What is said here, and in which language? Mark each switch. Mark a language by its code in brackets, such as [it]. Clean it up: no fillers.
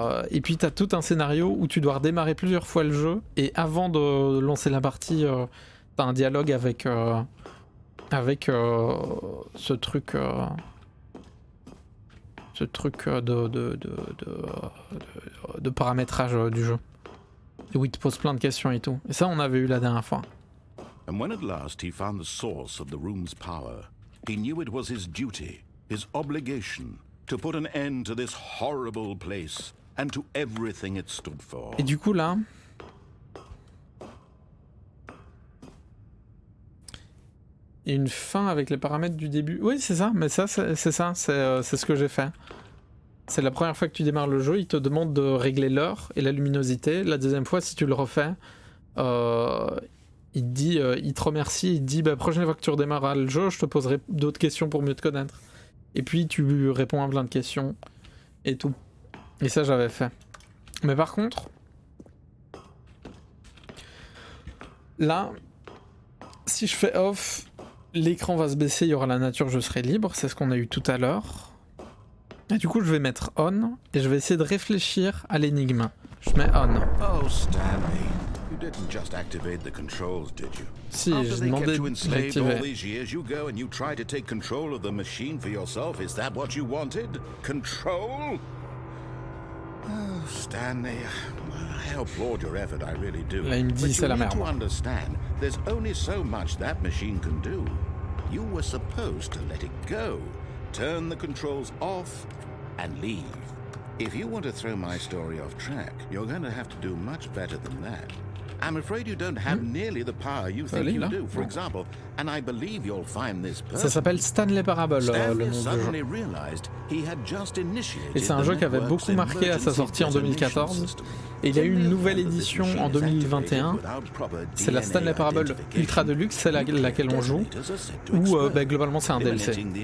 [fr] Et puis t'as tout un scénario où tu dois redémarrer plusieurs fois le jeu. Et avant de lancer la partie, t'as un dialogue avec ce truc de paramétrage du jeu. Où il te pose plein de questions et tout. Et ça on avait eu la dernière fois. [en] And when at last he found the source of the room's power, he knew it was his duty, his obligation, to put an end to this horrible place and to everything it stood for. [fr] Et du coup là, il y a une fin avec les paramètres du début. Oui, c'est ça, mais ça c'est ce que j'ai fait. C'est la première fois que tu démarres le jeu, il te demande de régler l'heure et la luminosité. La deuxième fois, si tu le refais, il te dit, il te remercie, il te dit prochaine fois que tu redémarreras le jeu, je te poserai d'autres questions pour mieux te connaître. Et puis tu réponds à plein de questions et tout. Et ça j'avais fait. Mais par contre, là, si je fais off, l'écran va se baisser, il y aura la nature, je serai libre, c'est ce qu'on a eu tout à l'heure. Et du coup je vais mettre on et je vais essayer de réfléchir à l'énigme. Je mets on. [en] Oh Stanley. You didn't just activate the controls, did you? [fr] Si, j'ai demandé de l'activer. [en] All these years, you go and you try to take control of the machine for yourself. Is that what you wanted? Control? Oh, Stanley, I applaud your effort, I really do. [fr] Là, il me dit c'est la merde. [en] But you need to understand, there's only so much that machine can do. You were supposed to let it go, turn the controls off, and leave. If you want to throw my story off track, you're going to have to do much better than that. I'm afraid you don't have nearly the power you think you do, for example, and I believe you'll find this person. [fr] Ça s'appelle Stanley Parable, le nom du jeu. Et c'est un jeu qui avait beaucoup marqué à sa sortie en 2014. Et il y a eu une nouvelle édition en 2021. C'est la Stanley Parable Ultra Deluxe, c'est laquelle on joue. Où globalement c'est un DLC.